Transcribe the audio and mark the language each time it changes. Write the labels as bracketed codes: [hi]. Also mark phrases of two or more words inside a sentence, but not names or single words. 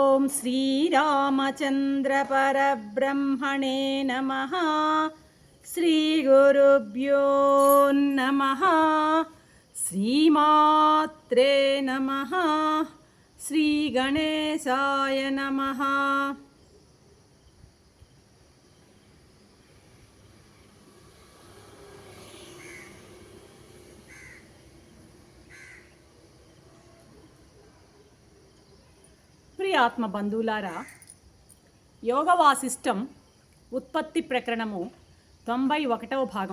[sa] श्रीरामचन्द्रपरब्रह्मणे नमः। श्रीगुरुभ्यो नमः। श्रीमात्रे नमः। श्रीगणेशाय नमः। [te] ఆత్మ బంధువులారా, యోగ వాసిష్టం ఉత్పత్తి ప్రకరణము 91వ భాగం.